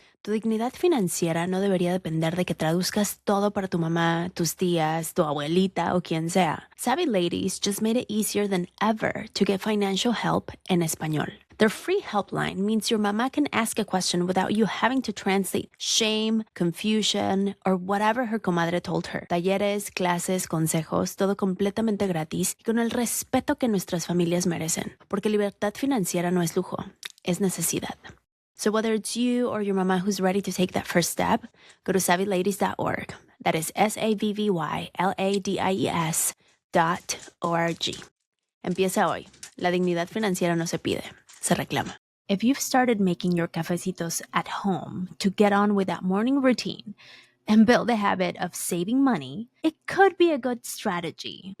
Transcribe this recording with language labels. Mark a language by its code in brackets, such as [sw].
[es] Tu dignidad financiera no debería depender de que traduzcas todo para tu mamá, tus tías, tu abuelita o quien sea. [en] Savvy Ladies just made it easier than ever to get financial help [es] en español. [en] Their free helpline means your mama can ask a question without you having to translate shame, confusion, or whatever her comadre told her. [es] Talleres, clases, consejos, todo completamente gratis y con el respeto que nuestras familias merecen. Porque libertad financiera no es lujo, es necesidad. [en] So whether it's you or your mama who's ready to take that first step, go to savvyladies.org. That is SAVVYLADIES.org. [es] Empieza hoy. La dignidad financiera no se pide, se reclama. [en] If you've started making your cafecitos at home to get on with that morning routine and build the habit of saving money, it could be a good strategy.